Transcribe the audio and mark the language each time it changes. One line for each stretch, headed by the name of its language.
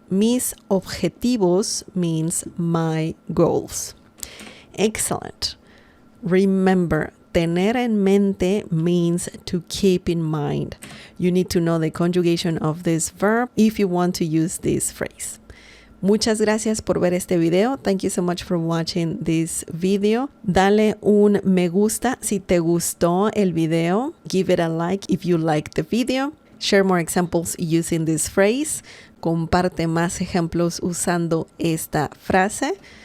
Spanish: Mis objetivos
English: means my goals. Excellent. Remember,
Spanish: tener en mente
English: means to keep in mind. You need to know the conjugation of this verb if you want to use this phrase.
Spanish: Muchas gracias por ver este video.
English: Thank you so much for watching this video.
Spanish: Dale un me gusta si te gustó el video.
English: Give it a like if you liked the video. Share more examples using this phrase.
Spanish: Comparte más ejemplos usando esta frase.